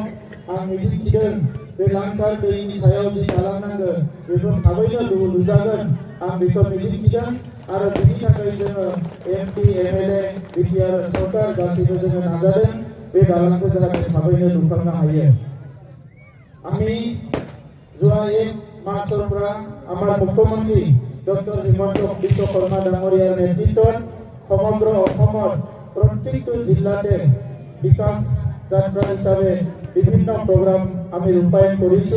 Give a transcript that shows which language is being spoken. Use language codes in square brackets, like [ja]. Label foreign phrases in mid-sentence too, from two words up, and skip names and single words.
[brx] आं मिजिंथिदों बे लांकार दैनि सायाव जि दालां नांगौ बेखौ थाबैनो लुजागोन आं बेखौ मिजिंथिदों आरो बेनि थाखाय जोङो MP, MLA, BTR सरकार गासैबो जोङो नाजादों बे दालांखौ जाहाथे थाबैनो लुखांनो हायो। [as] আমি যোৱা 1 মাৰ্চৰ পৰা আমাৰ মুখ্যমন্ত্ৰী ডক্টৰ হিমন্ত বিশ্ব শৰ্মা ডাঙৰীয়াৰ নেতৃত্বত সমগ্ৰ অসমৰ প্ৰত্যেকটো জিলাতে বিকাশ যাত্ৰা হিচাপে বিভিন্ন প্ৰগ্ৰাম আমি ৰূপায়ণ কৰিছোঁ।